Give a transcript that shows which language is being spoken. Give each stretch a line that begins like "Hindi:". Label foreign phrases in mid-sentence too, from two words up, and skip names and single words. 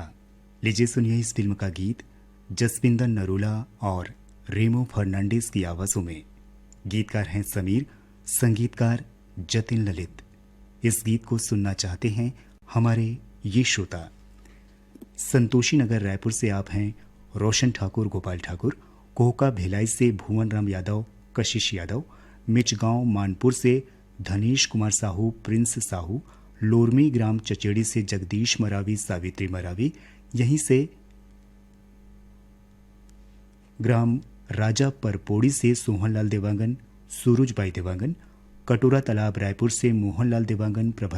Hindi: लीजिए सुनिए इस फिल्म का गीत जसविंदर नरूला और रेमो फर्नांडिस की आवाज़ों में। गीतकार हैं समीर, संगीतकार जतिन ललित। इस गीत को सुनना चाहते हैं हमारे ये श्रोता संतोषी नगर रायपुर से आप हैं रोशन ठाकुर, गोपाल ठाकुर, कोहका भिलाई से भुवन राम यादव, कशिश यादव, मिचगांव मानपुर से धनेश कुमार साहू, प्रिंस साहू, लोरमी ग्राम चचेड़ी से जगदीश मरावी, सावित्री मरावी, यहीं से ग्राम राजा परपोड़ी से सोहनलाल देवांगन, सूरजबाई देवांगन, कटोरा तालाब रायपुर से मोहनलाल देवांगन, प्रभा